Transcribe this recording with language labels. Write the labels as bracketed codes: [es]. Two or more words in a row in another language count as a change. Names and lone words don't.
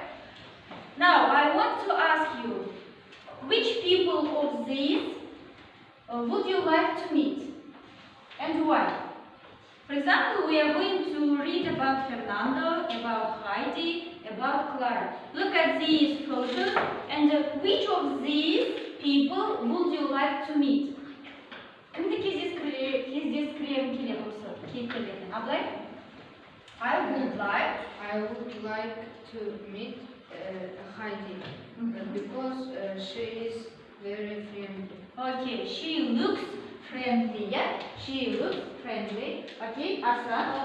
[en] Now, I want to ask you, which people of these would you like to meet? And why? For example, we are going to read about Fernando, about Heidi, about Clara. Look at these photos and which of these people would you like to meet? [kk] Кімді кездескілерің келеді осы кейіпкерлерден? Абылай? [en] I would like to meet Heidi because she is very friendly. Okay, she looks friendly, yeah? She looks friendly. Okay, Aslan?